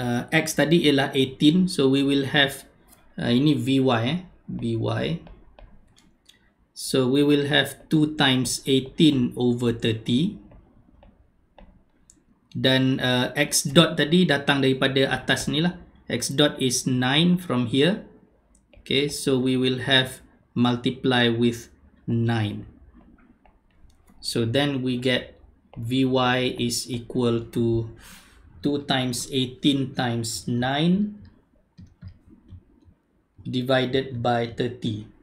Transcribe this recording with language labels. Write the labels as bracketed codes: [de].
[ms] X tadi ialah 18, [en] so we will have [ms] ini Vy Vy. [en] So we will have 2 times 18 over 30. [ms] Dan x dot tadi datang daripada atas ni lah. [en] X dot is 9 from here. Okay, so we will have multiply with 9. So then we get Vy is equal to 2 times 18 times 9 divided by 30.